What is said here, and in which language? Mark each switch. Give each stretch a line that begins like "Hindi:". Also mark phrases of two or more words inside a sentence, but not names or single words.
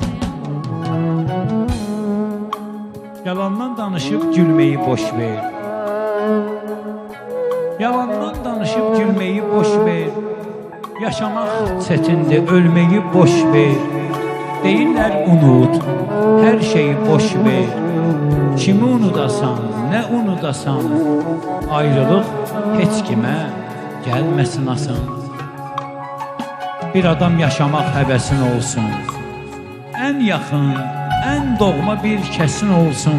Turkish: Yalandan danışıp gülmeyi boş ver. Yalandan danışıp gülmeyi boş ver. Yaşamak çetindir, ölmeyi boş ver.
Azerbaijani: Deyirlər unut, her şeyi boş ver. Kimi unudasan, ne unudasan, ayrılıq heç kimə gəlməsin asan. Bir adam yaşamaq həvəsin olsun, ən yaxın, ən doğma bir kəsin olsun.